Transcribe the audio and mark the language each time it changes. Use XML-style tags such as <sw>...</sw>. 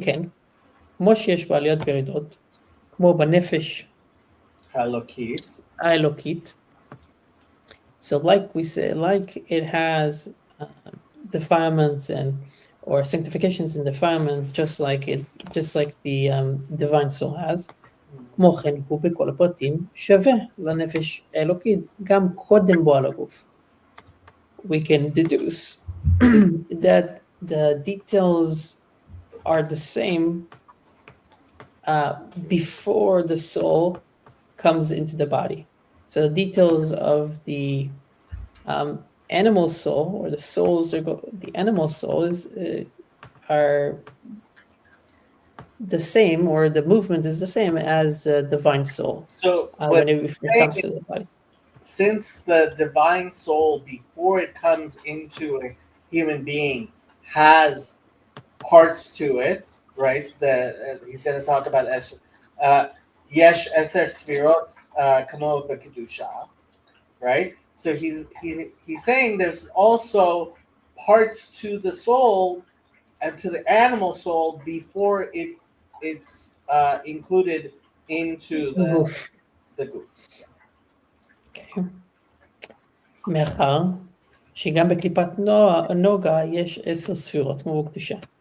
<he>כן, כמו שיש בעליות וירידות, כמו בנפש האלוקית,</he> <en>so like we said, like it has defilements or sanctifications and defilements, just like the divine soul has.</en> <he>כמו כן, הוא בכל הפרטים שווה לנפש האלוקית, גם קודם בו על הגוף.</he> <en>We can deduce that the details are the same before the soul comes into the body. So the details of the animal soul, or the souls, the animal souls are the same, or the movement is the same as the divine soul. So when it comes to the body. Since the divine soul, before it comes into a human being, has parts to it, right? He's going to talk about</en> <he>yesh eser sfirot kamo b'kedusha,</he> <en>right? So he's saying there's also parts to the soul and to the animal soul before it's included into the goof.</en> <he>מאחר שגם בקליפת נוגה יש 10 ספירות כמו בקדושה.</he>